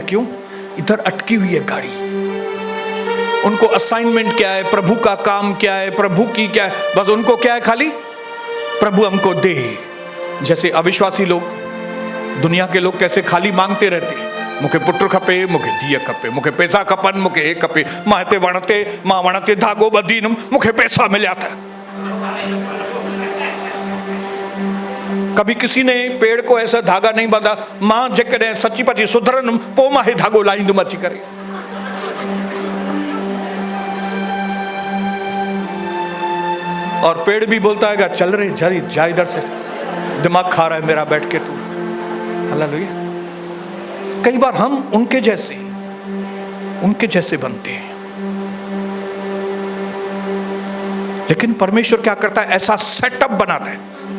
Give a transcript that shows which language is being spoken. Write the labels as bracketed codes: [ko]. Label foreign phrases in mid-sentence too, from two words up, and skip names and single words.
[hi] क्यों? इधर अटकी हुई है गाड़ी। उनको असाइनमेंट क्या है, प्रभु का काम क्या है, प्रभु की क्या है, बस उनको क्या है, खाली प्रभु हमको दे। जैसे अविश्वासी लोग, दुनिया के लोग कैसे खाली मांगते रहते हैं, [sd] मुखे पुत्र खपे, मुखे धीअ खपे, मुखे पैसा खपन, मुखे हे खपे, मां वणते धागो बधीन, मुखे पैसा मिलिया था। [hi] कभी किसी ने पेड़ को ऐसा धागा नहीं बांधा, [sd] मां जेकॾहिं सची पची सुधरन पोइ मां हे धागो लाहींदुमि अची करे। [hi] और पेड़ भी बोलता है चल रे जरी जा, इधर से दिमाग खा रहा है मेरा बैठ के तू। हालेलुया। कई बार हम उनके जैसे बनते हैं, लेकिन परमेश्वर क्या करता है, ऐसा सेटअप बनाता है।